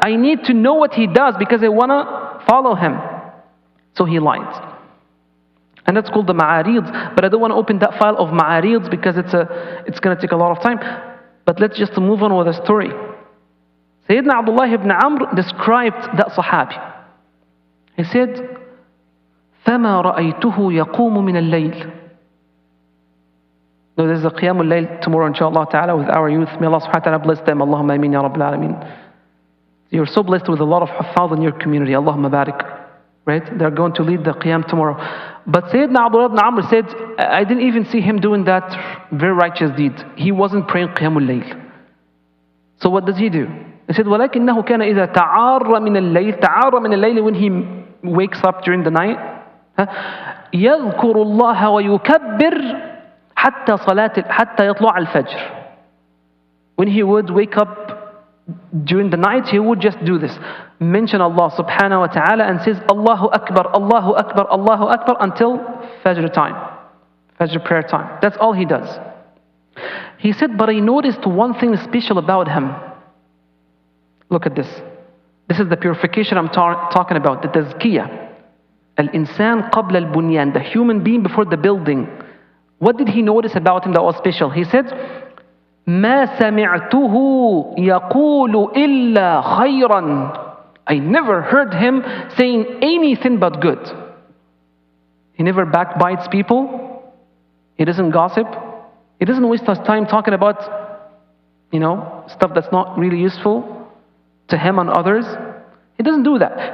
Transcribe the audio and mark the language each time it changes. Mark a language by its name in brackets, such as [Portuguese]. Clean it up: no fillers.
[English] I need to know what he does because I want to follow him. So he lied. And that's called the ma'arids. But I don't want to open that file of ma'arids because it's going to take a lot of time. But let's just move on with the story. Sayyidina Abdullah ibn Amr described that Sahabi. He said, [Arabic] فَمَا رَأَيْتُهُ يَقُومُ مِنَ اللَّيْلِ. [English] No, there's a Qiyamul Layl tomorrow, inshallah ta'ala, with our youth. May Allah subhanahu wa ta'ala bless them. Allahumma ameen ya Rabbil Alameen. You're so blessed with a lot of huffaz in your community. Allahumma barik. Right? They're going to lead the Qiyam tomorrow. But Sayyidina Abdullah ibn Amr said, I didn't even see him doing that very righteous deed. He wasn't praying Qiyamul Layl. So what does he do? He said, [Arabic] وَلَكِنَّهُ كَانَ إِذَا تَعَارَّ مِنَ اللَّيْلِ تَعَارَّ مِنَ اللَّيْلِ, [English] when he wakes up during the night, [Arabic] يَذْكُرُ اللَّهَ وَيُكَبِّرُ حَتَّى يَطْلُعَ الْفَجْرِ. [English] When he would wake up during the night, he would just do this. Mention Allah subhanahu wa ta'ala and says, Allahu Akbar, Allahu Akbar, Allahu Akbar, until Fajr time, Fajr prayer time. That's all he does. He said, but I noticed one thing special about him. Look at this. This is the purification I'm talking about, the tazkiyah. [Arabic] Al-insan qabla al-bunyan, [English] the human being before the building. What did he notice about him that was special? He said, [Arabic] مَا سَمِعْتُهُ يَقُولُ إِلَّا خَيْرًا. [English] I never heard him saying anything but good. He never backbites people. He doesn't gossip. He doesn't waste his time talking about, stuff that's not really useful to him and others. He doesn't do that.